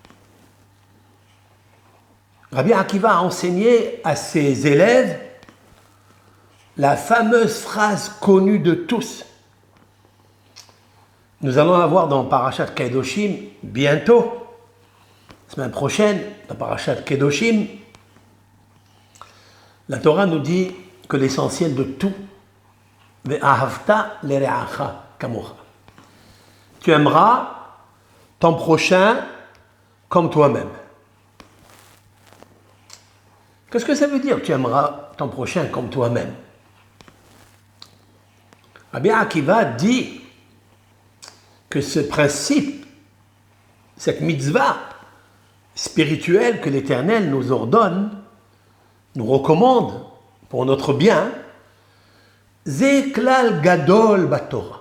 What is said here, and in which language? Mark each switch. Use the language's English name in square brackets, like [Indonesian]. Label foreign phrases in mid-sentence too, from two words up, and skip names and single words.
[French] Rabbi Akiva a enseigné à ses élèves la fameuse phrase connue de tous. Nous allons la voir dans Parashat Kedoshim bientôt, la semaine prochaine, dans Parashat Kedoshim. La Torah nous dit que l'essentiel de tout, [Hebrew] ואהבת לרעך כמוך. [French] Tu aimeras ton prochain comme toi-même. Qu'est-ce que ça veut dire, tu aimeras ton prochain comme toi-même? Rabbi Akiva dit que ce principe, cette mitzvah spirituelle que l'Éternel nous ordonne, nous recommande pour notre bien, [Hebrew] זה כלל גדול בתורה.